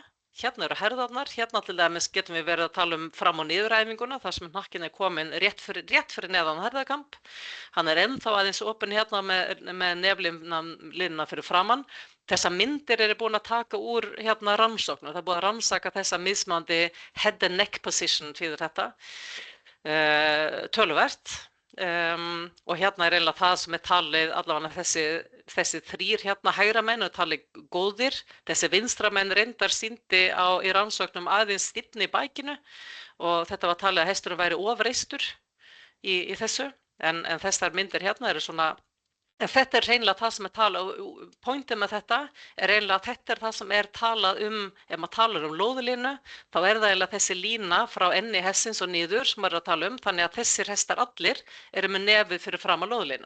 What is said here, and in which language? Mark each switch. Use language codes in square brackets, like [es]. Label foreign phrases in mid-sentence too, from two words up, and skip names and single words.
[is] Hérna eru herðarnar, hérna til dæmis getum við verið að tala fram- og niðuræfinguna þar sem hnakkinn er komin rétt fyrir neðan herðakamp. Hann er ennþá aðeins opinn hérna með neflínuna fyrir framann. Þessar myndir eru búin að taka úr hérna rannsóknum. Það er búin að rannsaka þessa mismunandi [en] head and neck position [is] fyrir þetta töluvert. Og hérna er eiginlega það sem er talið, allavega þessi þrír hérna hægra menn er talið góðir, þessi vinstra menn reyndar sýndi í rannsóknum aðeins stífni í bækinu og þetta var talið að hesturinn væri ofreistur í þessu, en þessar myndir hérna eru svona, en þetta er reynilega það sem er talað, pointið með þetta er reynilega að þetta er það sem er talað ef maður talar lóðlínu, þá er það eiginlega þessi lína frá enni hestsins og niður sem maður er að tala þannig að þessir hestar allir eru með nefið fyrir fram á lóðlínu.